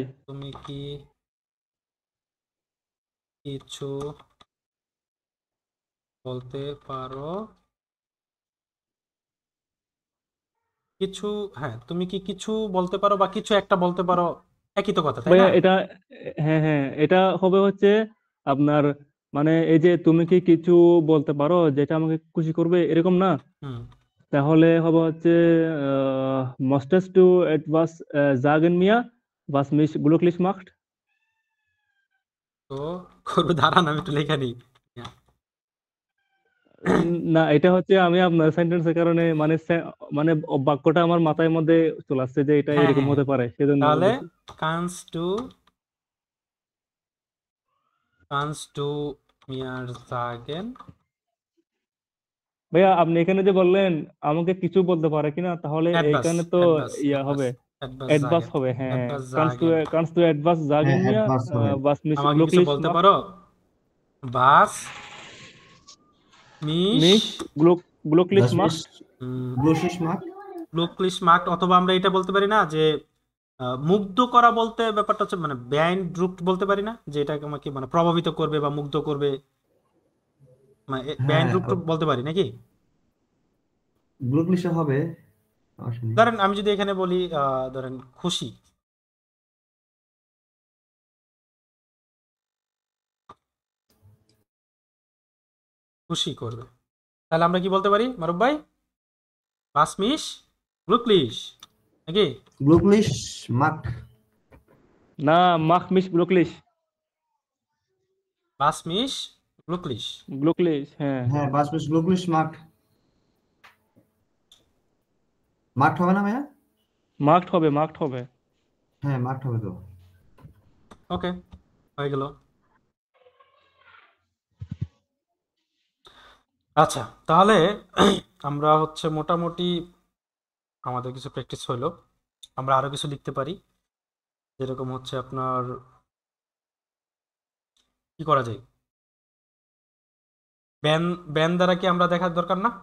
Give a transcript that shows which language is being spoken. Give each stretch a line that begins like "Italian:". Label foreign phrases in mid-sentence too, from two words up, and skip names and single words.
Bangla: তুমি কি কিছু বলতে পারো কিছু, হ্যাঁ তুমি কি কিছু বলতে পারো বা কিছু একটা বলতে পারো, একই তো কথা তাই ভাইয়া না? এটা, হ্যাঁ হ্যাঁ এটা হবে হচ্ছে আপনার, মানে এই যে তুমি কি কিছু বলতে পারো যেটা আমাকে খুশি করবে, এরকম না? হুম, তাহলে হবে হচ্ছে
German: möchtest du etwas sagen mir, was mich glücklich macht?
Bangla: তো করবে, দাঁড়ান আমি একটু লেখা নিই। না এটা হচ্ছে আমি আপনার সেন্টেন্সের কারণে মানে মানে বাক্যটা আমার মাথার মধ্যে চলে আসছে যে এটা হ্যাঁ এরকম হ্যাঁ, হতে পারে, সেজন্য তাহলে বলতেছি।
German: kannst du mir sagen,
Bangla: ভাইয়া আপনি এখানে যে বললেন আমাকে কিছু বলতে পারে কিনা, তাহলে
German: etwas
Bangla: এখানে তো
German: etwas
Bangla: ইয়া
German: etwas
Bangla: হবে,
German: etwas অ্যাডভাস sagen,
Bangla: হবে, হ্যাঁ।
German: etwas kannst du, sagen, kannst du etwas
Bangla: হ্যাঁ,
German: sagen mir, etwas হবে। was mich
Bangla: আমাকে কিছু
German: glücklich
Bangla: বলতে
German: macht, পারো was mich mich glücklich Was mich macht। glücklich macht? glücklich macht,
Bangla: অথবা আমরা এটা বলতে পারি না যে মুগ্ধ করা বলতে ব্যাপারটা হচ্ছে মানে beeindruckt বলতে পারি না, যে এটা আমাকে মানে প্রভাবিত করবে বা মুগ্ধ করবে, মানে হ্যাঁ, beeindruckt বলতে পারি নাকি? glücklich হবে, সমস্যা নেই। ধরেন আমি যদি এখানে বলি ধরেন খুশি, খুশি করবে, তাহলে আমরা কি বলতে পারি মারুফ ভাই?
German: was mich glücklich নাকি? glücklich macht, না, macht mich glücklich, was mich glücklich,
Bangla: গ্লুকলিশ, হ্যাঁ। হ্যাঁ,
German: was mich glücklich macht, macht
Bangla: হবে না ভাইয়া? মার্কড হবে, মার্কড হবে। হ্যাঁ, macht হবে তো। ওকে, হয়ে গেল। আচ্ছা তাহলে আমরা হচ্ছে মোটামুটি আমাদের কিছু প্র্যাকটিস হলো, আমরা আরো কিছু লিখতে পারি, যেরকম হচ্ছে আপনার কি করা যায়, ব্যান, ব্যান দ্বারা কি আমরা দেখার দরকার না?